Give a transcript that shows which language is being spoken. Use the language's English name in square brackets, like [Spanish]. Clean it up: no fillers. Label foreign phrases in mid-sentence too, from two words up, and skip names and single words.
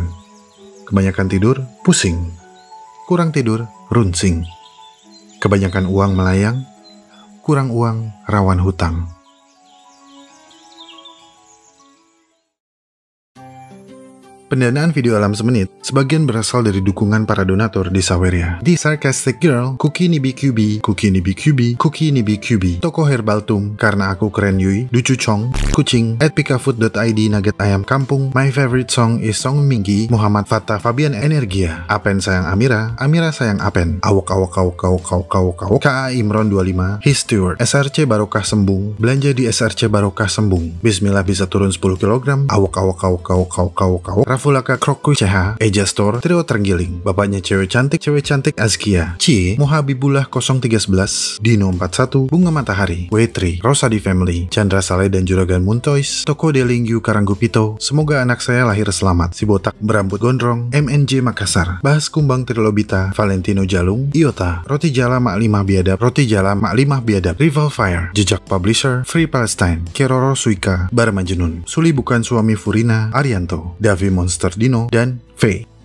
[Indonesian] Kebanyakan tidur pusing, kurang tidur runsing. Kebanyakan uang melayang, kurang uang rawan hutang. Pendanaan video Alam Semenit sebagian berasal dari dukungan para donatur di Saweria. The Sarcastic Girl, Cookie Nibi QB, Cookie Nibi QB, Cookie Nibi QB, Toko Herbaltum, Karena Aku Keren Yui, Ducu Chong, Kucing, @pikafood.id, Nugget Ayam Kampung, My Favorite Song is Song Minggi, Muhammad Fattah, Fabian Energia, Apen Sayang Amira, Amira Sayang Apen, Awok Awok Awok Awok Awok Awok Awok, KA Imron 25, His Steward, SRC Barokah Sembung, belanja di SRC Barokah Sembung, Bismillah bisa turun 10 kg, Awok Awok Awok Awok Awok Awok Awok, Rafulaka Kroku CH, Eja Store, Trio Terenggiling, bapaknya cewek cantik Azkia, Cie, Mohabibullah 0311, Dino 41, Bunga Matahari, W3, Rosadi Family, Chandra Saleh dan Juragan Muntois, Toko Delingyu Karanggupito, semoga anak saya lahir selamat, si botak berambut gondrong, MNJ Makassar, Bahas Kumbang Trilobita, Valentino Jalung, Iota, Roti Jala Mak 5 Biadab, Roti Jala Mak 5 Biadab, Rival Fire, Jejak Publisher, Free Palestine, Keroro Suika, Barmanjenun, Suli Bukan Suami Furina, Arianto, Davi Monster Dino, dan V.